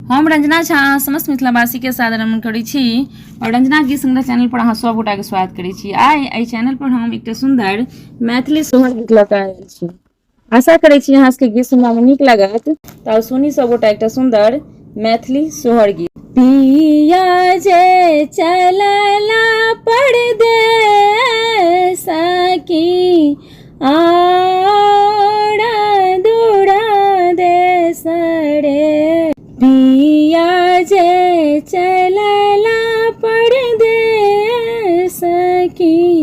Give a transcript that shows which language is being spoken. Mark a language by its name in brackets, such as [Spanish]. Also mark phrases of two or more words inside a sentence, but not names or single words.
[Maithili] रंजना झा समस्त मिथिलावासी के सादर नमन करै छी और रंजना गीत संग्रह चैनल पर अहाँ सब गोटा के स्वागत करै छी। आइ एहि चैनल पर हम एकटा सुंदर मैथिली सोहर गीत लऽ कऽ आयल छी। आशा करै छी अहाँ सबके गीत सुनबा में नीक लागत। तऽ सुनी सब गोटा एकटा सुंदर मैथिली सोहर गीत। पिया जे चलला परदेस की आड़ा दूरा देश रे, पिया जे चलला परदेस की